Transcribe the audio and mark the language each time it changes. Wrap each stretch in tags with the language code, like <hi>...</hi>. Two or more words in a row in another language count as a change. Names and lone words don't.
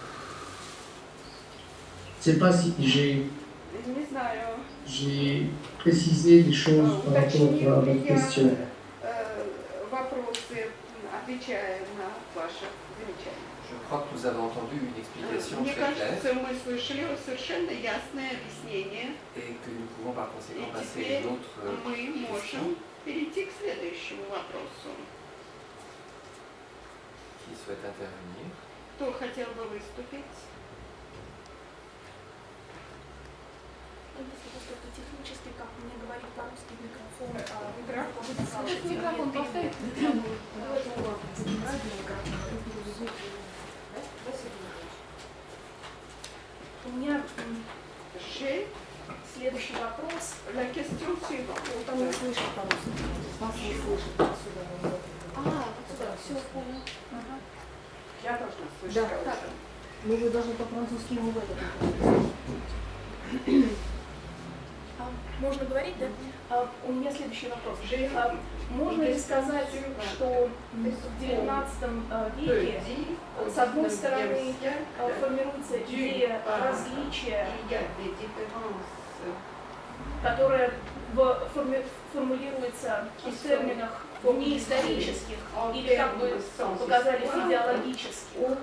<fr>Je ne sais pas si j'ai précisé des choses par rapport à votre question. Je crois que nous avons entendu une explication</fr> <ru>Мне</ru> <fr>très</fr> <ru>кажется,</ru> <fr>claire</fr> <ru>мы слышали совершенно ясное объяснение,</ru> <fr>et que nous pouvons par</fr> <ru>и</ru> <fr>conséquent passer à</fr> <ru>теперь</ru> <fr>une autre</fr> <ru>мы</ru> <fr>question</fr> <ru>можем перейти к следующему вопросу.</ru> <fr>qui souhaite intervenir.</fr> <ru>Кто хотел бы выступить? Если просто технически, как мне говорить по-русски в микрофон, Микрофон поставить? У меня</ru> <fr>J'ai</fr> <ru>следующий вопрос.</ru> <fr>la question suivante.</fr> <ru>Там не слышно по-русски. Вас не слышно отсюда. Вот сюда, все понял. Я должна слышать. Да, так. Ну вы должны по-французски ему в это. Можно говорить, да? У меня следующий вопрос. Можно ли сказать, что в XIX веке, с одной стороны, формируется идея различия, которая формулируется в терминах неисторических или, как бы показали, идеологических.</ru>